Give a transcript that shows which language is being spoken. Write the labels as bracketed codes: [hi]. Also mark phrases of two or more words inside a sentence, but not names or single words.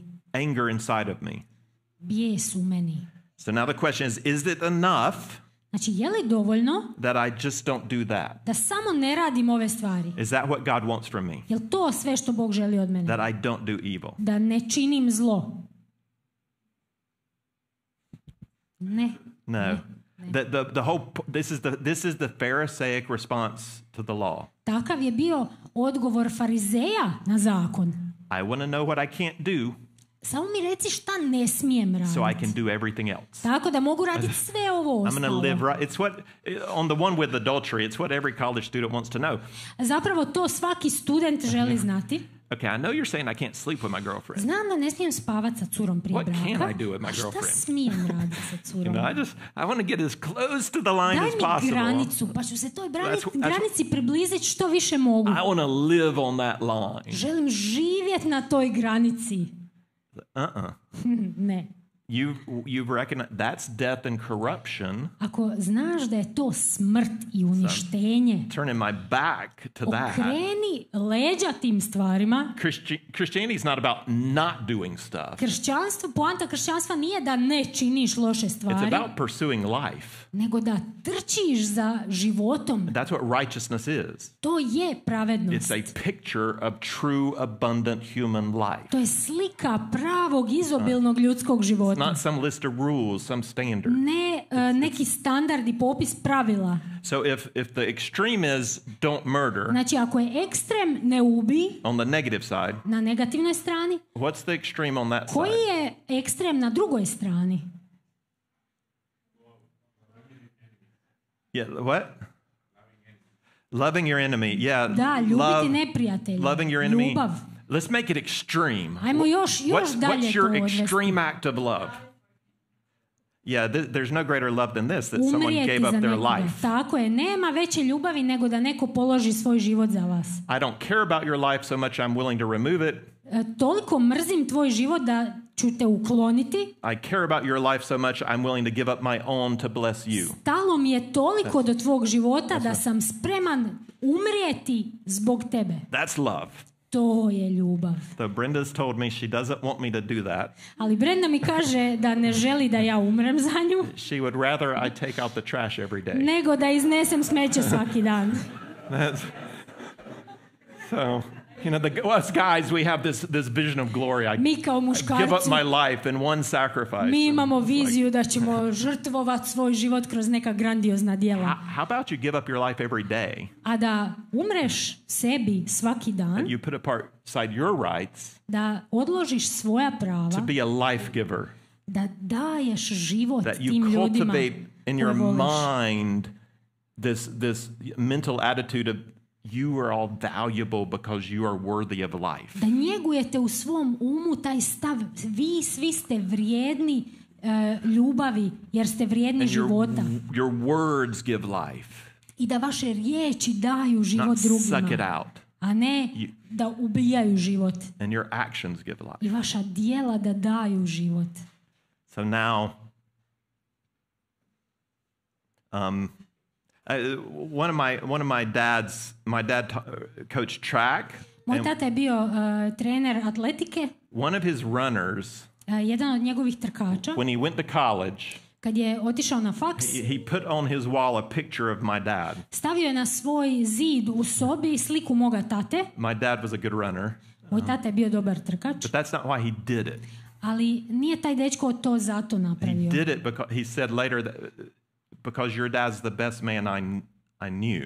[en] anger inside of me. [hr] Bijes u meni. [en] So now the question is it enough [hr] Znači, je li dovoljno [en] that I just don't do that? [hr] da samo ne radim ove stvari? [en] Is that what God wants from me? [hr] Je li to sve što Bog želi od mene? [en] That I don't do evil? [hr] Da ne činim zlo? Ne. [en] No. The whole this is the Pharisaic response to the law. [hr] Takav je bio odgovor farizeja na zakon. [en] I want to know what I can't do [hr] Samo mi reci šta ne smijem raditi. [en] so I can do everything else. [hr] Tako da mogu raditi sve ovo [en] I'm going to [hr] ostalo. [en] live right. It's what, on the one with adultery, it's what every college student wants to know. [hr] Zapravo to svaki student želi znati. [en] Okay, I know you're saying I can't sleep with my girlfriend. [hr] Znam da ne smijem spavati sa curom prije [en] What [hr] braka. [en] can I do with my [hr] A šta [en] girlfriend? [hr] smijem raditi sa curom? [en] I want to get as close to the line [hr] Daj [en] as [hr] mi [en] possible. [hr] granicu, pa ću se toj [en] That's- [hr] granici približiti što više mogu. [en] I want to live on that line. [hr] Želim živjeti na toj granici. Ne. [en] You've recognized that's death and corruption. [hr] Ako znaš da je to smrt i uništenje, [en] Turning my back to that. [hr] okreni leđa tim stvarima. [en] Christianity is not about not doing stuff. [hr] Poanta kršćanstva nije da ne činiš loše [en] It's [hr] stvari, [en] about pursuing life. [hr] nego da trčiš za životom. [en] That's what righteousness is. [hr] To je pravednost. [en] It's a picture of true, abundant human life. [hr] To je slika pravog, izobilnog ljudskog života. života. [en] not some list of rules, some standard. [hr] Ne neki standard i popis pravila. [en] So if the extreme is don't murder [hr] Znači, ako je ekstrem ne ubi [en] on the negative side, [hr] na negativnoj strani, [en] what's the extreme on that [hr] koji [en] side? [hr] je ekstrem na drugoj strani? [en] Yeah, what? Loving your enemy. Yeah. [hr] Da, ljubiti neprijatelja. [en] Loving your enemy. [hr] Ljubav. [en] Let's make it extreme. [hr] Ajmo još dalje [en] What's [hr] to [en] your [hr] odvesti. [en] extreme act of love? Yeah, there's no greater love than this, that someone [hr] Umrijeti [en] gave [hr] za [en] up their [hr] nekoga. [en] life. [hr] Tako je, nema veće ljubavi nego da neko položi svoj život za vas. [en] I don't care about your life so much I'm willing to remove it. [hr] Toliko mrzim tvoj život da ću te ukloniti. [en] I care about your life so much I'm willing to give up my own to bless you. [hr] Stalo mi je toliko do tvog života da sam spreman umrijeti zbog tebe. [en] That's love. [hr] To je ljubav. [en] So Brenda's told me she doesn't want me to do that. [hr] Ali Brenda mi kaže da ne želi da ja umrem za nju, [en] She would rather I take out the trash every day. [hr] nego da iznesem smeće svaki dan. [en] So, us guys, we have this vision of glory. I [hr] Mi kao [en] give up [hr] muškarci, [en] my life in one sacrifice. [hr] mi imamo [en] And it's like, [hr] viziju da ćemo žrtvovati svoj život kroz neka grandiozna djela. [en] how about you give up your life every day? [hr] A da umreš sebi svaki dan, [en] You put aside your rights [hr] da odložiš svoja prava, [en] to be a life giver. [hr] da daješ život [en] That [hr] tim [en] you [hr] ljudima [en] cultivate in [hr] koje [en] your [hr] voliš. [en] mind this mental attitude of you are all valuable because you are worthy of life. [hr] Da njegujete u svom umu taj stav, vi svi ste vrijedni ljubavi, jer ste vrijedni [en] And [hr] života. [en] your words give life, [hr] I da vaše riječi daju život [en] not suck it [hr] drugima, [en] out. [hr] a ne da ubijaju život. [en] And your actions give life. [hr] I vaša djela da daju život. [en] So now, one of my dad coached track. [hr] Moj [en] And [hr] tata je bio trener atletike. [en] one of his runners, [hr] Jedan od njegovih trkača, [en] when he went to college, [hr] kad je otišao na faks, [en] he put on his wall a picture of my dad. [hr] stavio je na svoj zid u sobi sliku moga tate. [en] My dad was a good runner, [hr] Moj tata je bio dobar trkač, [en] but that's not why he did it. [hr] ali nije taj dečko to zato [en] He [hr] napravio. [en] did it because he said later that because your dad's the best man I knew.